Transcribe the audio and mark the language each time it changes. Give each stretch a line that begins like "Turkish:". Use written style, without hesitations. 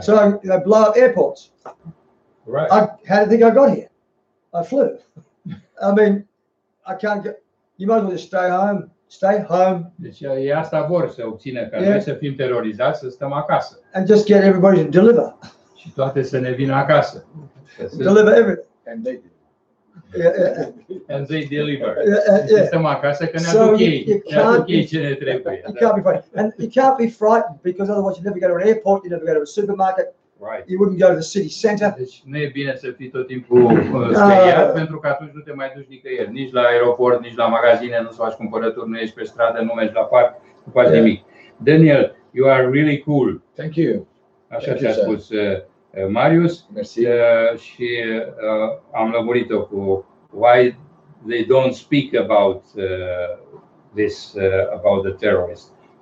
English: So they blow up airports. Right. How do you think I got here? I flew. I mean, I can't get. You might as well just stay home.
Romanian: Deci e asta vor să obțină, ca noi să fim terorizați, să stăm acasă.
English: And just get everybody to deliver.
Romanian: Și toate să ne vină acasă.
English: Deliver everything. And they did. And they deliver.
Romanian: Stăm acasă că ne aduc ei ce ne trebuie.
English: You can't be frightened. And you can't be frightened because otherwise you never go to an airport, you never go to a supermarket. Right. You wouldn't go to the city center.
Romanian: Deci nu e bine să fii tot timpul speriat, pentru că atunci nu te mai duci nicăieri, nici la aeroport, nici la magazine, nu-ți faci cumpărături, nu ești pe stradă, nu mergi la parc, nu faci nimic.
English: Daniel, you are really cool. Thank you.
Romanian: Așa ți-a spus Marius. Merci. Și am lămurit-o cu
English: why they don't speak about this about the terrorists.